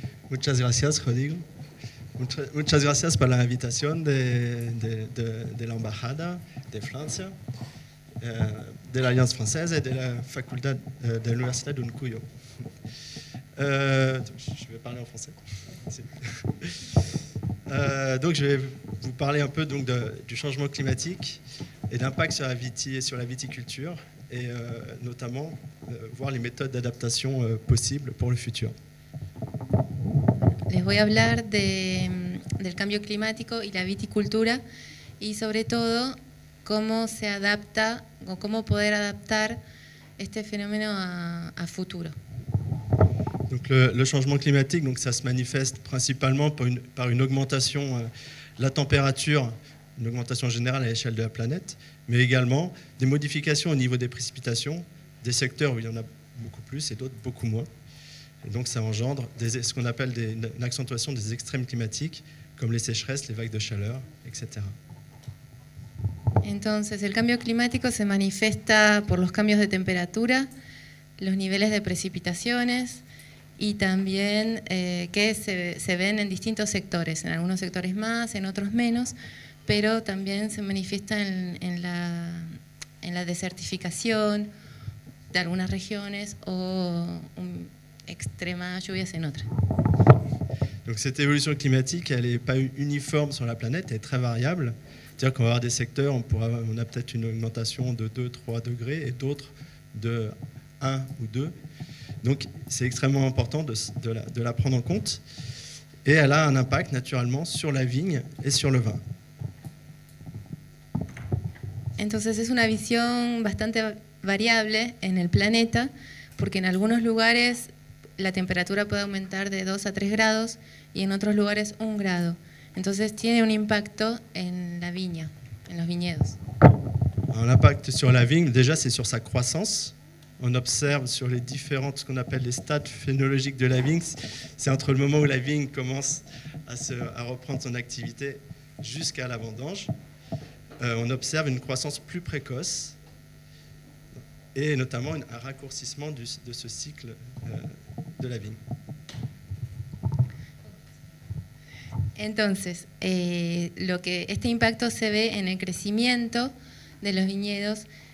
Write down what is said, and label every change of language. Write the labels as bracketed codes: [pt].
[es] Muchas gracias, Rodrigo. Muchas gracias por la invitación de la Embajada de Francia, de la Alliance Française [fr] et de la Faculté de l'Université d'Uncuyo. Je vais parler en français. Donc je vais vous parler un peu donc, du changement climatique et d'impact sur la viticulture et notamment voir les méthodes d'adaptation possibles pour le futur. [es] Les voy a hablar del cambio climático y la viticultura y sobre todo cómo se adapta o cómo poder adaptar este fenómeno a futuro. [fr] Donc le changement climatique, donc ça se manifeste principalement par une augmentation de la température, une augmentation générale à l'échelle de la planète, mais également des modifications au niveau des précipitations, des secteurs où il y en a beaucoup plus et d'autres beaucoup moins. Et donc ça engendre ce qu'on appelle une accentuation des extrêmes climatiques, comme les sécheresses, les vagues de chaleur, etc. [es] Entonces, el cambio climático se manifiesta por los cambios de temperatura, los niveles de precipitaciones y también que se ven en distintos sectores, en algunos sectores más, en otros menos, pero también se manifiesta en la desertificación de algunas regiones o extremas lluvias en otras. [fr] Donc cette évolution climatique, elle n'est pas uniforme sur la planète, elle est très variable. C'est-à-dire qu'on va avoir des secteurs, on a peut-être une augmentation de 2-3 degrés et d'autres de 1 ou 2. Donc c'est extrêmement important de la prendre en compte. Et elle a un impact naturellement sur la vigne et sur le vin. [es] Entonces es una visión bastante variable en el planeta, porque en algunos lugares la temperatura puede aumentar de 2 a 3 grados y en otros lugares 1 grado. Entonces tiene un impacto en la viña, en los viñedos. [fr] L'impact sur la vigne, déjà, c'est sur sa croissance. On observe sur les différentes, ce qu'on appelle les stades phénologiques de la vigne, c'est entre le moment où la vigne commence à reprendre son activité jusqu'à la vendange. On observe une croissance plus précoce et notamment un raccourcissement de ce cycle de la vigne. [es] Entonces, este impacto se ve en el crecimiento de los viñedos.